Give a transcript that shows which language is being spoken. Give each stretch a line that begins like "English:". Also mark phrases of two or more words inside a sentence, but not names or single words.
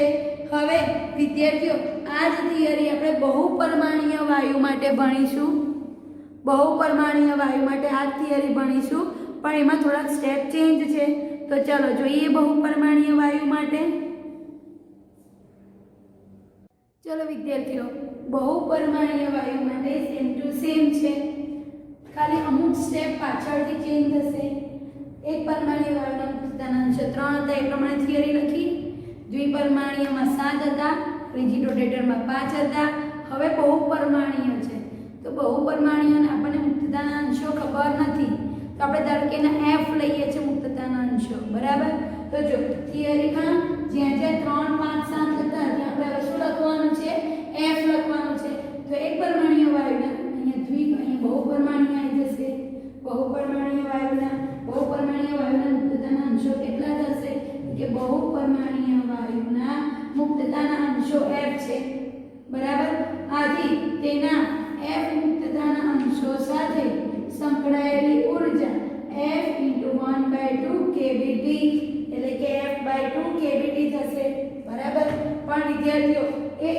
Gujarati: હવે વિદ્યાર્થીઓ આ જ થિયરી આપણે બહુપરમાણ્ય વાયુ માટે ભણીશું. બહુપરમાણ્ય વાયુ માટે આ થિયરી ભણીશું, પણ એમાં થોડાક સ્ટેપ ચેન્જ છે. તો ચાલો જોઈએ બહુપરમાણ્ય વાયુ માટે. ચાલો વિદ્યાર્થીઓ બહુપરિમાણીય વાયુ માટે
English: same to same
Gujarati: છે ખાલી અમુક સ્ટેપ પાછળથી ચેન્જ થશે એક પરમાણીય વાયુના મુક્તતાના અંશ 3 હતા એ પ્રમાણે થિયરી લખી દ્વિપરિમાણીયમાં 7 હતા રીજિડ રોટેટરમાં 5 હતા હવે बहुपरिमाणीय છે તો बहुपरिमाणीयના આપણને મુક્તતાના અંશો ખબર નથી તો આપણે ધારો કે એના f લઈએ છે મુક્તતાના અંશો બરાબર તો જો થિયરીમાં જ્યાં જ્યાં 3 5 7 હતા ત્યાં આપણે શું લખવાનું છે f લખવાનું છે તો એક પરમાણ્ય વાયુના અહીંયા અહીંયા बहुपरिमाणीय આવી જશે બહુપરિમાણીય વાયુના મુક્તતાના અંશો કેટલા થશે કે બહુપરિમાણીય વાયુના મુક્તતાના અંશો f છે બરાબર આથી તેના f મુક્તતાના અંશો સાથે સંકળાયેલી ઊર્જા f * 1/2 kBT એટલે કે f/2 kBT થશે બરાબર પણ વિદ્યાર્થીઓ એક